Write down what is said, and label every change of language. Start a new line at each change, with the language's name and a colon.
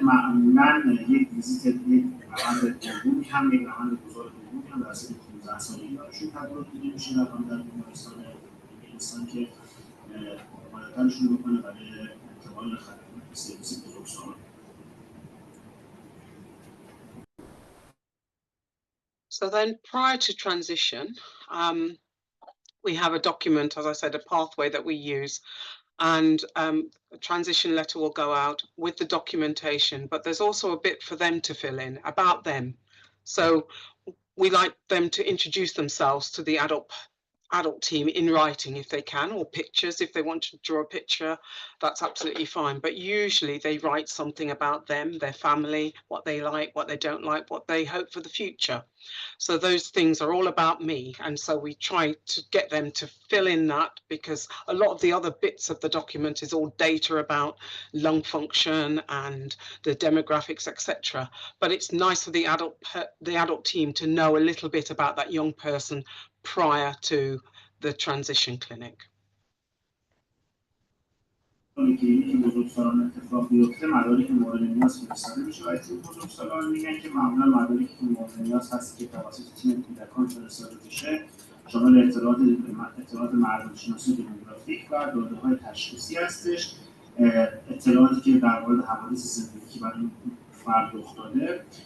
Persian: معمولاً یک ویزیت یک روند دومی هم یک روند گذار دومی هم در سن 15 سالگی براشون تدارک دیده میشه در بیمارستان انگلستان که آماده‌ترشون بکنه برای انتقال خدمات به سرویس بزرگسالان.
English: So then prior to transition, we have a document, as I said, a pathway that we use, and a transition letter will go out with the documentation, but there's also a bit for them to fill in about them. So we like them to introduce themselves to the adult team in writing if they can, or pictures. If they want to draw a picture, that's absolutely fine. But usually they write something about them, their family, what they like, what they don't like, what they hope for the future. So those things are all about me. And so we try to get them to fill in that, because a lot of the other bits of the document is all data about lung function and the demographics, etc. But it's nice for the adult team to know a little bit about that young person prior to the transition clinic.
Persian: که بزرگسالان اتفاق بیفته مدارک مورد نیاز فرستاده میشه و تیم بزرگسالان میگن که معمولا مدارکی که مورد نیاز هست که توسط تیم کودکان فرستاده بشه شامل اطلاعات مردم‌شناسی دموگرافیک و داده‌های تشخیصی هستش، اطلاعاتی که در مورد حوادث زندگی برای فرد رخ داده.